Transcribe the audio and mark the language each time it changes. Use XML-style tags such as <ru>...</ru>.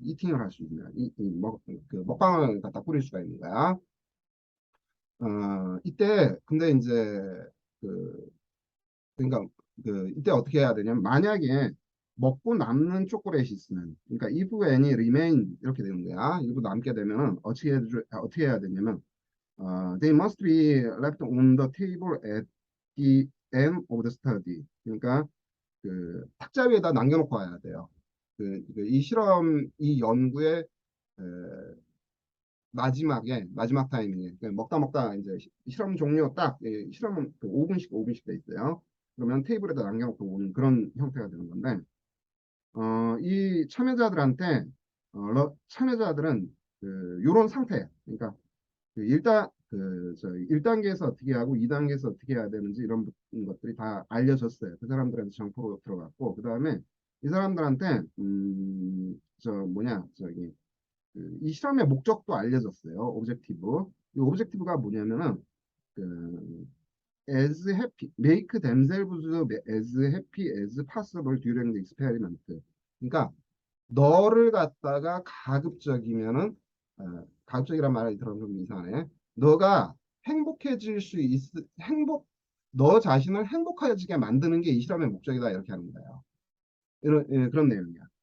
<ko>이팅을 할 수 있는 그 먹방을 갖다 뿌릴 수가 있는 거야. 이때 근데 이제 그 그러니까 그 이때 어떻게 해야 되냐면 만약에 먹고 남는 초콜릿이 있으면 그러니까</ko> <en>if any remain</en> <ko>이렇게 되는 거야. 이거 남게 되면은 어떻게 해야 되냐면</ko> <en>they must be left on the table at the end of the study.</en> <ko>그러니까 그 탁자 위에다 남겨놓고 와야 돼요. 이 실험 이 연구의 에, 마지막 타이밍에 먹다 먹다 이제 실험 종료 딱 실험은 그 5분씩 돼 있어요. 그러면 테이블에다 남겨놓고 오는 그런 형태가 되는 건데 이 참여자들한테 참여자들은 그 요런 상태 그러니까 그 일단 저 1단계에서 어떻게 하고 2단계에서 어떻게 해야 되는지 이런 것들이 다 알려졌어요. 그 사람들한테 정보로 들어갔고 그 다음에 이 사람들한테 저 뭐냐 저기 이 실험의 목적도 알려졌어요.</ko> <en>오브젝티브.</en> <ko>이 오브젝티브가 뭐냐면은 그</ko> <en>as happy, make themselves as happy as possible during the experiment.</en> <ko>그러니까 너를 갖다가 가급적이면은 가급적이란 말이 들어면 좀 이상하네. 너가 행복해질 수 있, 너 자신을 행복해지게 만드는 게 이 실험의 목적이다 이렇게 하는 거예요. 그런 내용이야.</ko>